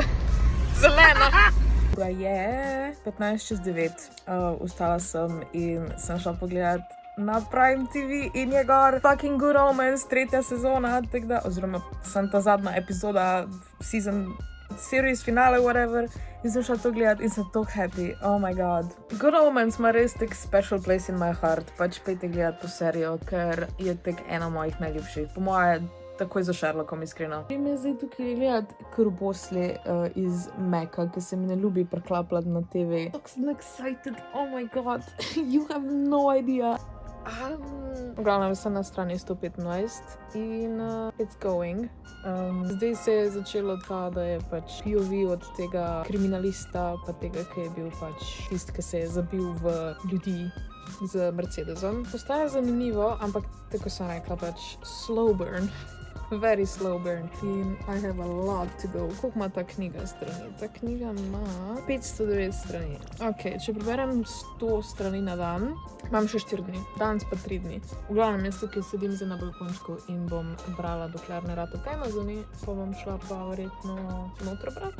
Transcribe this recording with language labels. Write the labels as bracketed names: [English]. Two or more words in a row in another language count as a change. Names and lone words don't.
[Slovenian] Zelena. Ura je 15:09. Vstala sem in sem šla pogledat na Prime TV in je gor fucking Good Omens, 3. sezona, tako da, oziroma sem ta zadnja epizoda [English] series finale, [Slovenian] whatever, in sem šla to gledat in sem tako happy, [English] oh my god. [Slovenian] Good Omens ima res tak [English] special place in my heart, [Slovenian] pač pejte gledat to serijo, ker je tak ena mojih najljubših, po moje takoj za Sherlockom, iskreno. In me zdaj tukaj gledat krubosli iz Meka, ki se mi ne ljubi preklapljati na TV. Tako sem excited, [English] oh my god, you have no idea. [Slovenian] V glavnem sem na strani 125 in [English] it's going. [Slovenian] Zdaj se je začelo ta, da je pač POV od tega kriminalista, pa tega, ki je bil pač tist, ki se je zabil v ljudi z Mercedesom. Postaja zanimivo, ampak tako sem rekla, pač [English] slow burn. Very slow burn. In I have a lot to go. [Slovenian] Koliko ima ta knjiga strani? Ta knjiga ima 509 strani. Ok, če preberem 100 strani na dan, imam še 4 dni. Danes pa 3 dni. V glavnem, jaz tukaj sedim zdaj na balkončku in bom brala, dokler ne rata tema zunaj, pa bom šla pa verjetno noter brat.